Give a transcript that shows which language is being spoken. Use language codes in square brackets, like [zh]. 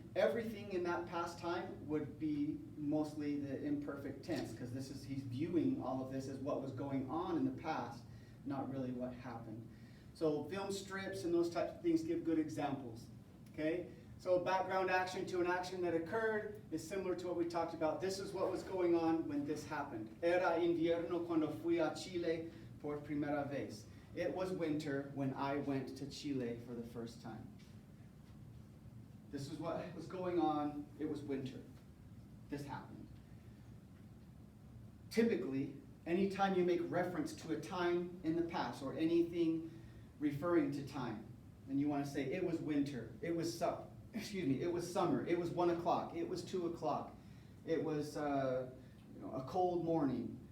[en] Everything in that past time would be mostly the imperfect tense because he's viewing all of this as what was going on in the past, not really what happened. So film strips and those types of things give good examples. Okay? So background action to an action that occurred is similar to what we talked about. This is what was going on when this happened. [es] Era invierno cuando fui a Chile por primera vez. [en] It was winter when I went to Chile for the first time. This is what was going on. It was winter. This happened. Typically, anytime you make reference to a time in the past or anything referring to time, and you want to say it was winter, it was it was summer, it was 1 o'clock, it was 2 o'clock, it was a cold morning.